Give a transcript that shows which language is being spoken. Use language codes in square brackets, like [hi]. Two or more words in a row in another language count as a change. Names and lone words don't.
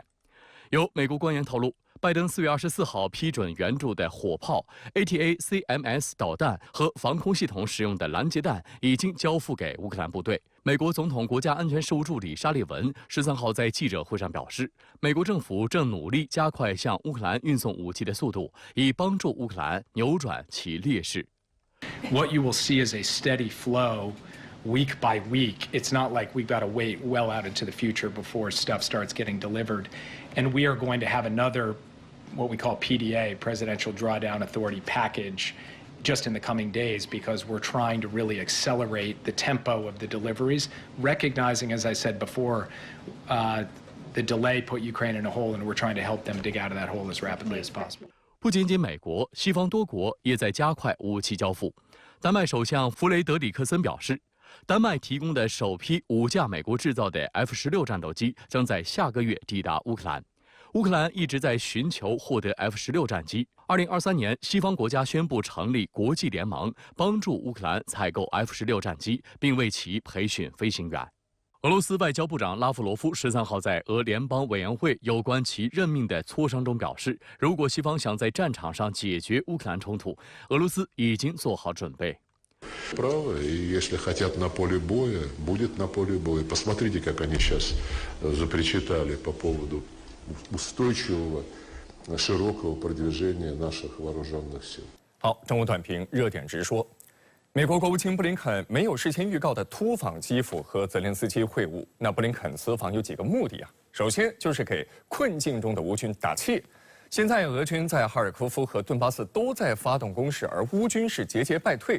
[zh] 有美国官员透露， 拜登4月24号批准援助的火炮、ATACMS 导弹和防空系统使用的拦截弹已经交付给乌克兰部队。美国总统国家安全事务助理沙利文13号在记者会上表示，美国政府正努力加快向乌克兰运送武器的速度，以帮助乌克兰扭转其劣势。 [en] What you will see is a steady flow. Week by week, it's not like we've got to wait well out into the future before stuff starts getting delivered. And we are going to have another, what we call PDA, Presidential Drawdown Authority package, just in the coming days, because we're trying to really accelerate the tempo of the deliveries, recognizing, as I said before, the delay put Ukraine in a hole, and we're trying to help them dig out of that hole as rapidly as possible. [zh] 不仅仅美国，西方多国也在加快武器交付。丹麦首相弗雷德里克森表示， 丹麦提供的首批5架美国制造的 F-16战斗机将在下个月抵达乌克兰。乌克兰一直在寻求获得 F-16战机。2023年，西方国家宣布成立国际联盟，帮助乌克兰采购 F-16战机，并为其培训飞行员。俄罗斯外交部长拉夫罗夫13号在俄联邦委员会有关其任命的磋商中表示，如果西方想在战场上解决乌克兰冲突，俄罗斯已经做好准备。 [ru] Право, и если хотят на поле боя, будет на поле боя. Посмотрите, как они сейчас запричитали по поводу устойчивого, широкого продвижения наших вооруженных сил. [zh] 好，正午短评，热点直说。美国国务卿布林肯没有事先预告的突访基辅和泽连斯基会晤。那布林肯此访有几个目的啊？首先就是给困境中的乌军打气。现在俄军在哈尔科夫和顿巴斯都在发动攻势，而乌军是节节败退。